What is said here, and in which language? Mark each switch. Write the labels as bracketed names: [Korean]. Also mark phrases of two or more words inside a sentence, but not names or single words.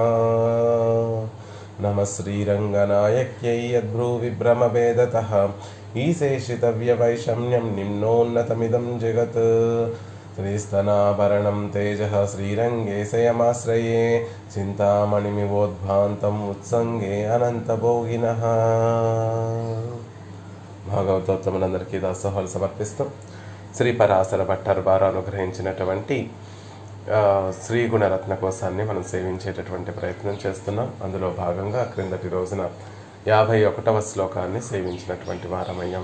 [Sanskrit] नमः श्रीरङ्गनायक्यै यद्भ्रूविभ्रमवेदतः ईशेषितव्यवैषम्यं निम्नोन्नतमिदं जगत्। श्रीस्तनाभरणं तेजः श्रीरङ्गेशयमाश्रये चिन्तामणिमिवोद्भान्तम् उत्सङ्गे अनन्तभोगिनः। [Telugu] భాగవతోత్తములందరికీ దాసోహాలు సమర్పిస్తూ శ్రీ పరాశర భట్టర్ వారు అనుగ్రహించినటువంటి శ్రీ గుణరత్న కోశాన్ని మనం సేవించేటటువంటి ప్రయత్నం చేస్తున్నాం. అందులో భాగంగా క్రిందటి రోజున 51వ శ్లోకాన్ని సేవించినటువంటి వారమయ్యాం.